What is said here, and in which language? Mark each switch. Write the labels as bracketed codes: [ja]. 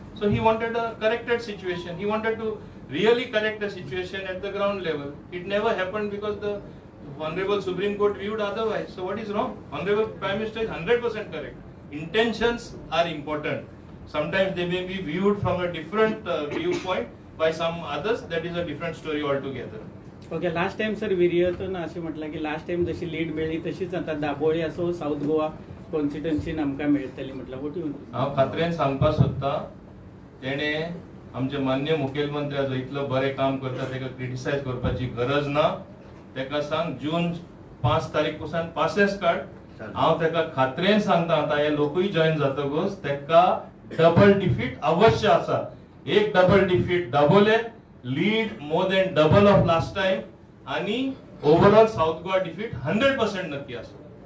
[en] So he wanted a corrected situation. He wanted to really correct the situation at the ground level. It never happened because the Honorable Supreme Court viewed otherwise. So what is wrong? Honorable Prime Minister is 100% correct. Intentions are important. Sometimes they may be viewed from a different viewpoint by some others. That is a different story altogether. Okay, last time sir [kok] विर्यतून असे म्हटलं की last time जशी लीड मिळली तशीच आता दाबोळी असो साऊथ गोवा कॉन्स्टिट्युएन्सी आमकां मेळटली म्हटलं. हांव खात्रेन सांगपाक सोदतां तेणे आमचे माननीय मुखेलमंत्र्याचो इतलो बरें काम करता ताका क्रिटिसायज करपाची गरज ना. ताका सांग जून 5 तारीख पासून पासेस काड. हांव ताका खात्रेन सांगता आता हे लोकूय जॉईन जातकच ताका डबल डिफीट अवश्य आसा. एक double defeat Dabolim, [en] lead more than double of last time [kok] आणि ओवरऑल साऊथ गोवा डिफीट 100% नक्की आसा.